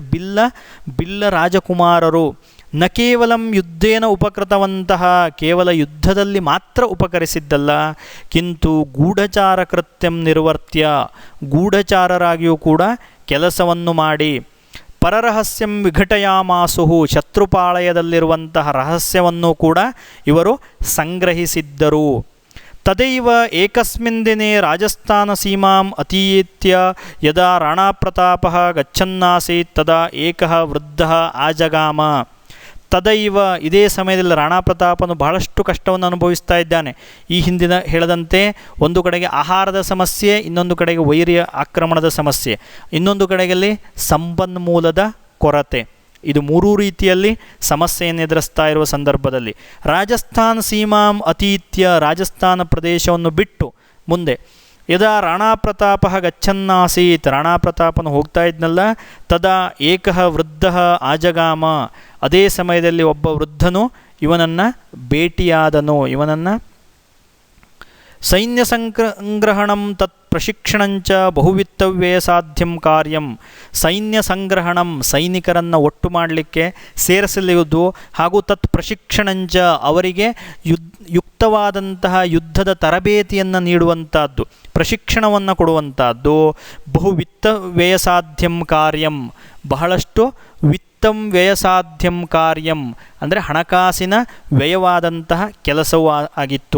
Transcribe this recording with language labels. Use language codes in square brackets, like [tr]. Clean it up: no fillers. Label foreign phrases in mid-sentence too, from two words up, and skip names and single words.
[kn] ಬಿಲ್ಲ ರಾಜಕುಮಾರರು, [sa] ನ ಕೇವಲಂ ಯುದ್ಧೇನ ಉಪಕೃತವಂತಹ [kn] ಕೇವಲ ಯುದ್ಧದಲ್ಲಿ ಮಾತ್ರ ಉಪಕರಿಸಿದ್ದಲ್ಲ, [sa] ಕಿಂತು ಗೂಢಚಾರ ಕೃತ್ಯಂ ನಿರ್ವರ್ತ್ಯ [kn] ಗೂಢಚಾರರಾಗಿಯೂ ಕೂಡ ಕೆಲಸವನ್ನು ಮಾಡಿ, [sa] ಪರರಹಸ್ಯಂ ವಿಘಟಯಾಮಾಸುಹು [kn] ಶತ್ರುಪಾಳಯದಲ್ಲಿರುವಂತಹ ರಹಸ್ಯವನ್ನು ಕೂಡ ಇವರು ಸಂಗ್ರಹಿಸಿದ್ದರು. [sa] ತದೈವ ಏಕಸ್ಮಿನ್ ದಿನೇ ರಾಜಸ್ಥಾನ ಸೀಮಾಂ ಅತೀತ್ಯ ಯದಾ ರಾಣಾಪ್ರತಾಪಃ ಗಚ್ಚನ್ನಾಸೀತ್ ತದಾ ಏಕಃ ವೃದ್ಧಃ ಆಜಗಾಮ. [kn] ತದೈವ ಇದೇ ಸಮಯದಲ್ಲಿ ರಾಣಾ ಪ್ರತಾಪನು ಬಹಳಷ್ಟು ಕಷ್ಟವನ್ನು ಅನುಭವಿಸ್ತಾ ಇದ್ದಾನೆ. ಈ ಹಿಂದಿನ ಹೇಳದಂತೆ ಒಂದು ಕಡೆಗೆ ಆಹಾರದ ಸಮಸ್ಯೆ, ಇನ್ನೊಂದು ಕಡೆಗೆ ವೈರ್ಯ ಆಕ್ರಮಣದ ಸಮಸ್ಯೆ, ಇನ್ನೊಂದು ಕಡೆಯಲ್ಲಿ ಸಂಪನ್ಮೂಲದ ಕೊರತೆ. ಇದು ಮೂರೂ ರೀತಿಯಲ್ಲಿ ಸಮಸ್ಯೆಯನ್ನು ಎದುರಿಸ್ತಾ ಇರುವ ಸಂದರ್ಭದಲ್ಲಿ [sa] ರಾಜಸ್ಥಾನ ಸೀಮಾಂ ಅತೀತ್ಯ, [kn] ರಾಜಸ್ಥಾನ ಪ್ರದೇಶವನ್ನು ಬಿಟ್ಟು ಮುಂದೆ [sa] ಯದಾ ರಾಣಾ ಪ್ರತಾಪ ಗಚ್ಚನ್ನಾಸೀತ್, [kn] ರಾಣಾ ಪ್ರತಾಪನು ಹೋಗ್ತಾ ಇದ್ನಲ್ಲ, [sa] ತದಾ ಏಕಃ ವೃದ್ಧ ಆಜಗಾಮ, [kn] ಅದೇ ಸಮಯದಲ್ಲಿ ಒಬ್ಬ ವೃದ್ಧನು ಇವನನ್ನು ಭೇಟಿಯಾದನು. [sa] ಇವನನ್ನು ಸೈನ್ಯ ಸಂಗ್ರಹಣಂ ತತ್ ಪ್ರಶಿಕ್ಷಣಂಚ ಬಹುವಿತ್ತವ್ಯಯ ಸಾಧ್ಯಂ ಕಾರ್ಯಂ, ಸೈನ್ಯ ಸಂಗ್ರಹಣಂ [kn] ಸೈನಿಕರನ್ನು ಒಟ್ಟು ಮಾಡಲಿಕ್ಕೆ ಸೇರಿಸಲಿರುವುದು, ಹಾಗೂ [sa] ತತ್ ಪ್ರಶಿಕ್ಷಣಂಚ [kn] ಅವರಿಗೆ ಯುಕ್ತವಾದಂತಹ ಯುದ್ಧದ ತರಬೇತಿಯನ್ನು ನೀಡುವಂಥದ್ದು, ಪ್ರಶಿಕ್ಷಣವನ್ನು ಕೊಡುವಂಥದ್ದು. [sa] ಬಹುವಿತ್ತ ವ್ಯಯಸಾಧ್ಯಂ ಕಾರ್ಯಂ, [kn] ಬಹಳಷ್ಟು [sa] ವಿತ್ತಂ ವ್ಯಯಸಾಧ್ಯಂ ಕಾರ್ಯಂ [kn] ಅಂದರೆ ಹಣಕಾಸಿನ ವ್ಯಯವಾದಂತಹ ಕೆಲಸವೂ ಆಗಿತ್ತು.